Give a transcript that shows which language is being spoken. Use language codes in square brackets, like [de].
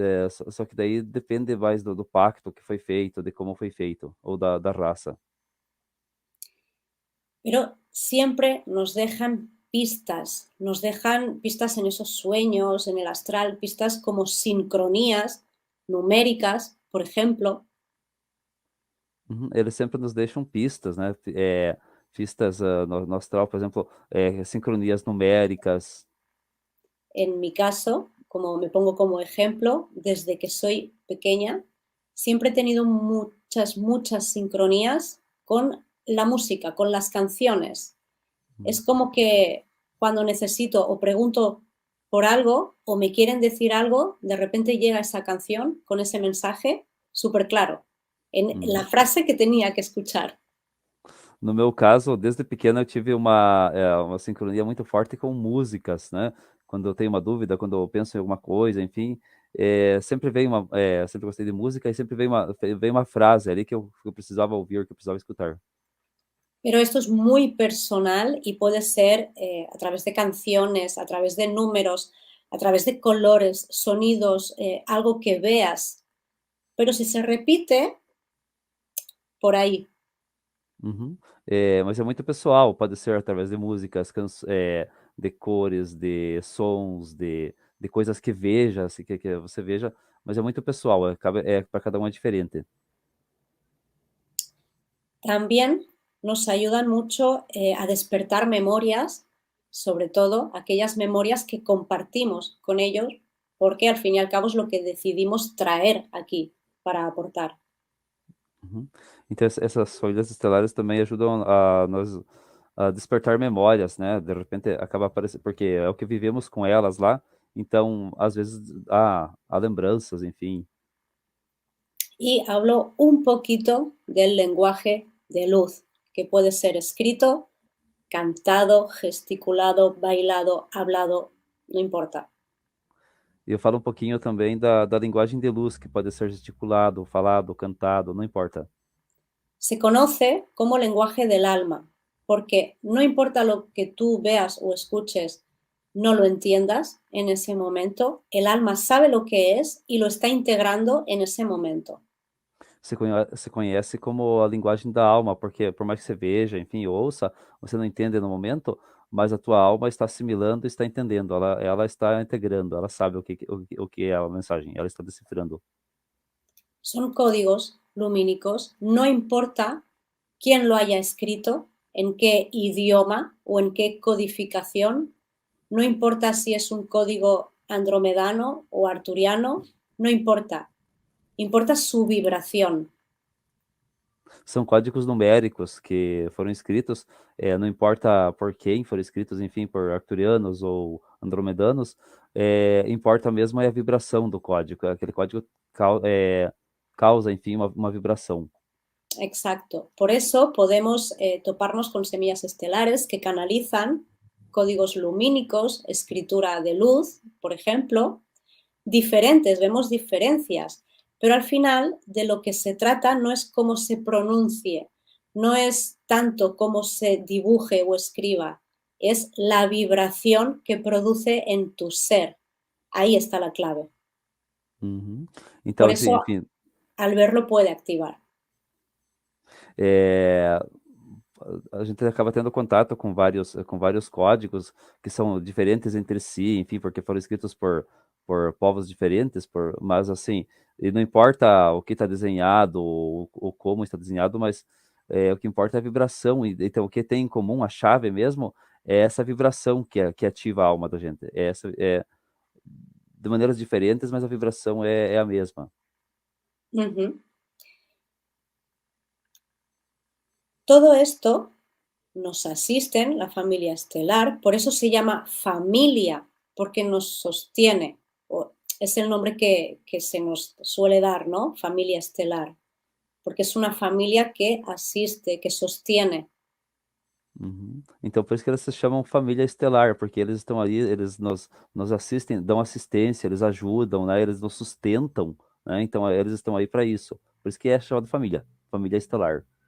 [pt] Só que daí depende mais do pacto que foi feito, de como foi feito, ou da raça. [es] Pero siempre nos dejan pistas en esos sueños, en el astral, pistas como sincronías numéricas, por ejemplo. Uhum. [pt] Eles sempre nos deixam pistas, né? Pistas no astral, por exemplo, sincronias numéricas. [es] En mi caso, como me pongo como ejemplo, desde que soy pequeña, siempre he tenido muchas sincronías con la música, con las canciones. Es como que cuando necesito o pregunto por algo o me quieren decir algo, de repente llega esa canción con ese mensaje súper claro, en la Uhum. frase que tenía que escuchar. [pt] No meu caso, desde pequeno eu tive uma sincronia muito forte com músicas, né? Quando eu tenho uma dúvida, quando eu penso em alguma coisa, enfim, sempre vem sempre gostei de música e sempre vem uma frase ali que eu precisava ouvir, que eu precisava escutar. [es] Pero esto es muy personal y puede ser a través de canciones, a través de números, a través de colores, sonidos, algo que veas. Pero si se repite, por ahí. Uhum. [pt] Mas é muito pessoal, pode ser através de músicas, de cores, de sons, de coisas que veja, assim, que você veja, mas é muito pessoal, para cada um é diferente. [es] También nos ayudan mucho a despertar memorias, sobre todo aquellas memorias que compartimos con ellos, porque al fin y al cabo es lo que decidimos traer aquí para aportar. Uhum. [pt] Então essas folhas estelares também ajudam a nós a despertar memórias, né? De repente acaba aparecendo, porque é o que vivemos com elas lá, então às vezes há lembranças, enfim. [es] Y hablo un poquito del lenguaje de luz, que puede ser escrito, cantado, gesticulado, bailado, hablado, no importa. [pt] E eu falo um pouquinho também da linguagem de luz, que pode ser gesticulado, falado, cantado, não importa. [es] Se conoce como lenguaje del alma, porque no importa lo que tú veas o escuches, no lo entiendas en ese momento, el alma sabe lo que es y lo está integrando en ese momento. [pt] Se conhece como a linguagem da alma, porque por mais que você veja, enfim, ouça, você não entende no momento, mas a tua alma está assimilando e está entendendo, ela está integrando, ela sabe o que é a mensagem, ela está decifrando. [es] Son códigos lumínicos, no importa quién lo haya escrito, en qué idioma o en qué codificación, no importa si es un código andromedano o arturiano, no importa, importa su vibración. [pt] São códigos numéricos que foram escritos, não importa por quem foram escritos, enfim, por arcturianos ou andromedanos, importa mesmo é a vibração do código. Aquele código causa, enfim, uma vibração. [es] Exacto. Por eso podemos toparnos con semillas estelares que canalizan códigos lumínicos, escritura de luz, por ejemplo, diferentes, vemos diferencias, pero al final de lo que se trata no es cómo se pronuncie, no es tanto cómo se dibuje o escriba, es la vibración que produce en tu ser. Ahí está la clave. [pt] Uhum. Então, [es] Por [pt] assim, [es] eso, [pt] enfim, [es] al verlo puede activar. [pt] é, a gente acaba tendo contato com vários códigos que são diferentes entre si, enfim, porque foram escritos por povos diferentes, mas assim, e não importa o que está desenhado ou como está desenhado, mas o que importa é a vibração. Então, o que tem em comum, a chave mesmo, é essa vibração que ativa a alma da gente. De maneiras diferentes, mas a vibração é a mesma. Ujú. [es] Todo esto nos asisten, la familia estelar, por eso se llama familia, porque nos sostiene, o es el nombre que se nos suele dar, ¿no? Familia estelar, porque es una familia que asiste, que sostiene. Uhum. [pt] Então, por isso que eles se chamam família estelar, porque eles estão ali, eles nos assistem, dão assistência, eles ajudam, né? Eles nos sustentam, né? Então, eles estão aí para isso. Por isso que é chamado família, família estelar.